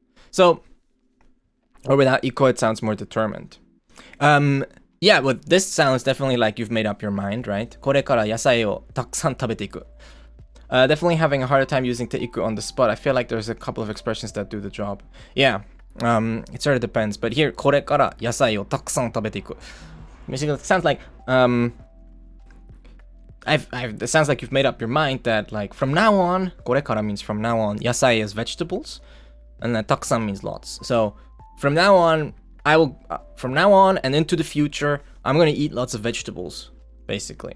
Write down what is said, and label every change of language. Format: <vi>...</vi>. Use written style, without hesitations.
<en>So, or without iko, it sounds more determined. Yeah, well, this sounds definitely like you've made up your mind, right?</en> <ja>これから野菜をたくさん食べていく.</ja> <en>Definitely having a harder time using Te-Iku on the spot. I feel like there's a couple of expressions that do the job. Yeah. It sort of depends, but here,</en> <ja>これから野菜をたくさん食べていく.</ja> <en>Basically, it sounds like, it sounds like you've made up your mind that, like, from now on, これから means from now on, 野菜 is vegetables, and then たくさん means lots. So, from now on, from now on and into the future, I'm gonna eat lots of vegetables, basically.</en>